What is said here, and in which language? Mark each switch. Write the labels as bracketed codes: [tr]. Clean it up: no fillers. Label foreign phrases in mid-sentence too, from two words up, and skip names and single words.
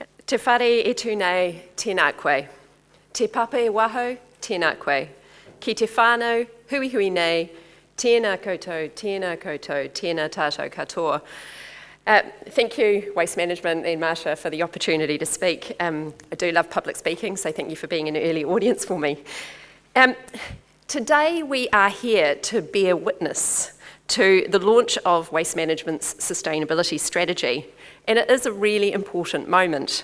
[mi] Te whare e tū nei, tēnā koe. Te pape waho, tēnā koe. Ki te whānau, hui hui nei, tēnā koutou, tēnā koutou, tēnā tātou katoa. [en] Thank you, Waste Management and Marsha, for the opportunity to speak. I do love public speaking, so thank you for being an early audience for me. Today we are here to bear witness to the launch of Waste Management's sustainability strategy, and it is a really important moment.